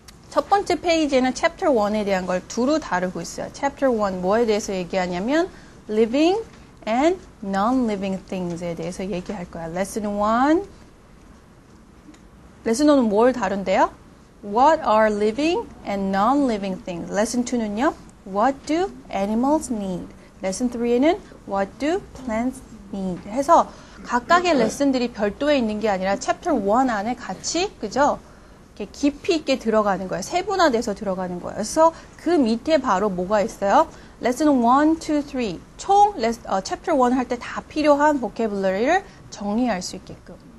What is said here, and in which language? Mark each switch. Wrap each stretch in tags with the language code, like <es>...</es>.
<ko>첫 번째 페이지에는 Chapter 1에 대한 걸 두루 다루고 있어요. Chapter 1 뭐에 대해서 얘기하냐면 Living and Non-Living Things에 대해서 얘기할 거야. Lesson 1. Lesson 1은 뭘 다룬대요?</ko> <en>What are living and non-living things?</en> <ko>Lesson 2는요?</ko> <en>What do animals need?</en> <ko>Lesson 3에는</ko> <en>What do plants need?</en> <ko>해서 각각의 레슨들이 별도에 있는 게 아니라 Chapter 1 안에 같이, 그죠? 이렇게 깊이 있게 들어가는 거예요. 세분화돼서 들어가는 거예요. 그래서 그 밑에 바로 뭐가 있어요? Lesson 1, 2, 3. 총 Chapter 1 할 때 다 필요한 vocabulary를 정리할 수 있게끔.</ko>